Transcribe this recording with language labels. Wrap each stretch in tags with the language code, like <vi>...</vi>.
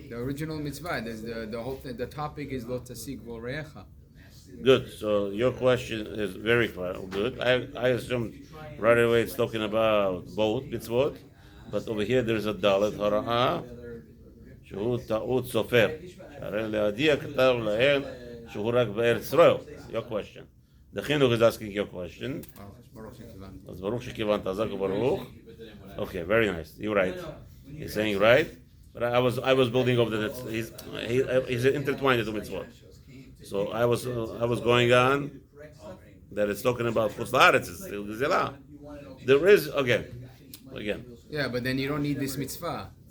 <en>The original mitzvah, the whole thing, the topic is lo tasig vorecha. Good. So your question is very good. I assumed right away it's talking about both mitzvot, but over here there is a dalet hara'ah</en> <he>שהוא טעות סופר. שהרי להדיע כתב להם שהוא רק בארץ ישראל.</he> <en>Your question. The chinuch is asking your question.</en> <he>אז ברוך שכיוונת, חזק וברוך.</he> <en>Okay, very nice. You're right. He's saying right. But I was building over that he's intertwined the mitzvot. So I was going on that it's talking about chutz la'aretz, it's still gzela. There is again. Yeah, but then you don't need this mitzvah.</en>